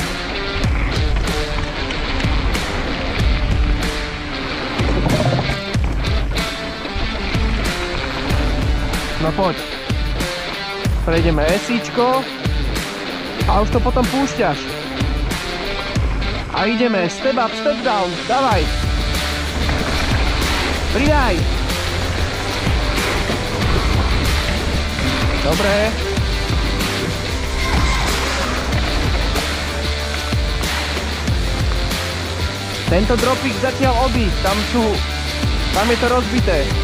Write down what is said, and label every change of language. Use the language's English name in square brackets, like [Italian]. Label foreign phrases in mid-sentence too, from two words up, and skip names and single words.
[Slovak] No poď. Prejdeme esíčko a už to potom púšťaš. A ideme, [English] step up, step down, [Slovak] dávaj. Pridaj. Dobre. Tento dropík zatiaľ odísť, tam je to rozbité.